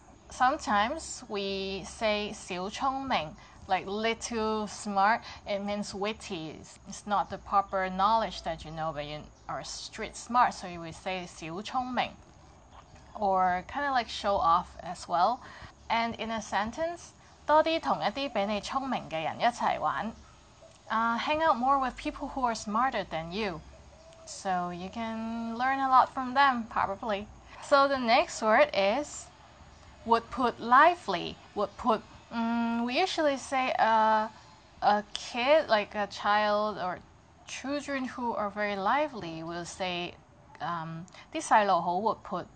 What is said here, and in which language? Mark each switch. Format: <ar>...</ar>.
<en>Sometimes we say 小聰明, like little smart. It means witty. It's not the proper knowledge that you know, but you are street smart, so you would say 小聰明, or kind of like show off as well. And in a sentence,</en> <yue>多啲同一啲比你聰明嘅人一齊玩.</yue> <en>Hang out more with people who are smarter than you, so you can learn a lot from them, probably. So the next word is 活潑 lively.</en> <yue>活潑.</yue> <en>We usually say a kid, like a child or children who are very lively, will say</en> <yue>啲細路好活潑.</yue>